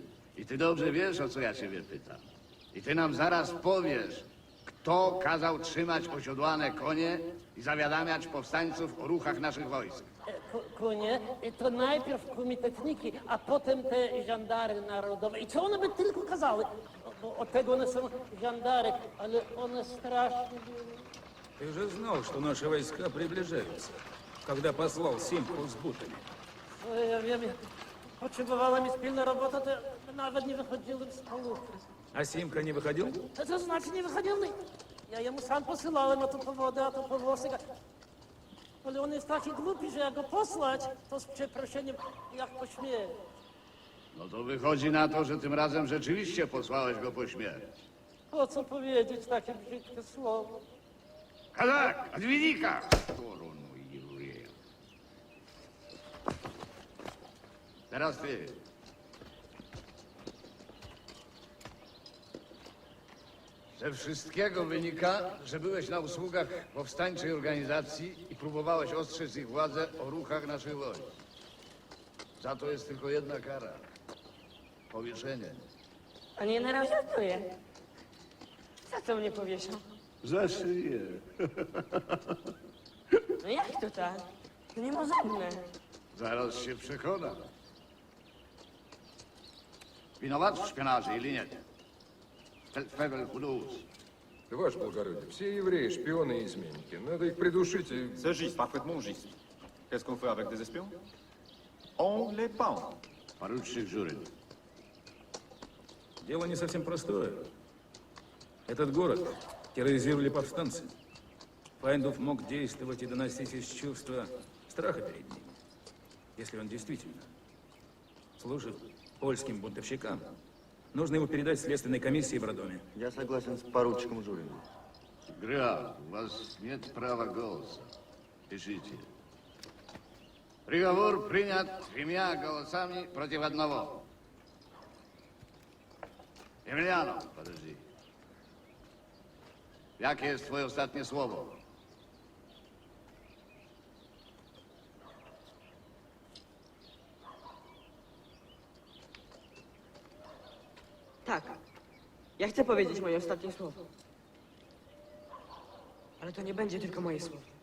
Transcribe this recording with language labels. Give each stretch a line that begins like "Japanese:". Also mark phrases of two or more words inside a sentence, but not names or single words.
Polish: I ty dobrze wiesz, o co ja ciebie pytam. I ty nam zaraz powiesz, kto kazał trzymać osiodłane konie i zawiadamiać powstańców o ruchach naszych wojsk. Konie, to najpierw komitetniki, a potem te żandary narodowe. I co one by tylko kazały? Bo od tego one są żandary, ale one strasznie były.
Russian: Ты же знал, что наши войска приближаются, когда послал Симку с бутами.
Polish: No, ja wiem, jak potrzebowała mi pilna robota, to nawet nie wychodziłem z stołówki.
Russian: А Симка не выходил?
Polish: To znaczy nie wychodziłem. Ja jemu sam posyłałem na to powody, a to powłosek. Ale on jest taki głupi, że jak go posłać, to z przeproszeniem jak po śmierci. No to wychodzi na to, że tym razem rzeczywiście posłałeś go po śmierć. Po co powiedzieć takie brzydkie słowo?
Russian: Kazak, отведи-ка в сторону, еврея.
Polish: Teraz ty. Ze wszystkiego wynika, że byłeś na usługach powstańczej organizacji i próbowałeś ostrzec ich władzę o ruchach naszych wojsk. Za to jest tylko jedna kara. Powieszenie. A nie na razie żartuję. Za co mnie powieszą? Za szyję. No jak to tak? To niemozemne. Zaraz się przekonam.
Russian: Виноват в шпионаже или нет? Февель Худоус. Да, ваше благородие, все евреи шпионы и изменники. Надо их придушить и...
French: C'est juste, parfaitement juste. Qu'est-ce qu'on fait avec des espions? On les pend.
Russian: Поручик Журин. Дело не совсем простое. Этот город терроризировали повстанцы. Файндов мог действовать и доносить из чувства страха перед ним. Если он действительно служит польским бунтовщикам, нужно его передать следственной комиссии в роддоме. Я согласен с поручиком Журиным. Граф, у вас нет права голоса. Пишите. Приговор принят 3 голосами против 1. Емельянов, подожди.
Polish: Jakie jest twoje ostatnie słowo? Tak. Ja chcę powiedzieć moje ostatnie słowo. Ale to nie będzie tylko moje słowo.